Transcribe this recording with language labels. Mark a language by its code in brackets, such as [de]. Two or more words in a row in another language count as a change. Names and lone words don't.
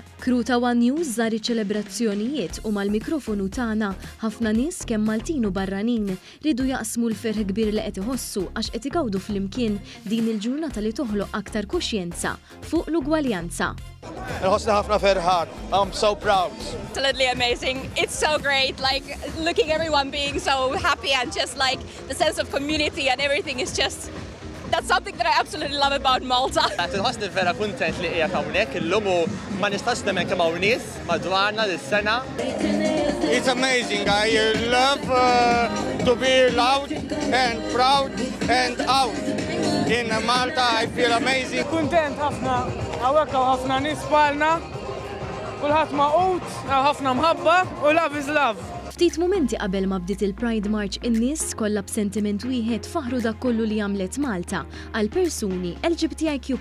[mt] Crew ta' One News żar iċ-ċelebrazzjonijiet u mal-mikrofonu tagħna ħafna nies kemm Maltin u barranin ridu jaqsmu l-ferħ kbir li qed iħossu għax qed igawdu flimkien din il-ġurnata li toħloq aktar kuxjenza fuq l-ugwaljanza. Nħossna ħafna ferħat. [en] I'm so proud. Absolutely amazing. It's so great. Like looking everyone being so happy and just like the sense of community and everything is just that's something that I absolutely love about Malta. [mt] Nħossni vera kuntent li qiegħed hawnhekk illum u ma nistax nemmen kemm hawn nies madwarna dis-sena. [en] It's amazing. I love to be loud and proud and out. In Malta I feel amazing. [mt] Kuntent ħafna, hawnhekk hawn ħafna nies bħalna, kulħadd maqut, ħafna mħabba u [en] love is love. [mt] Ftit momenti qabel ma bdiet il-Pride March in-nies kollha b'sentiment wieħed faħru dak kollu li għamlet Malta għal persuni LGBTIQ+.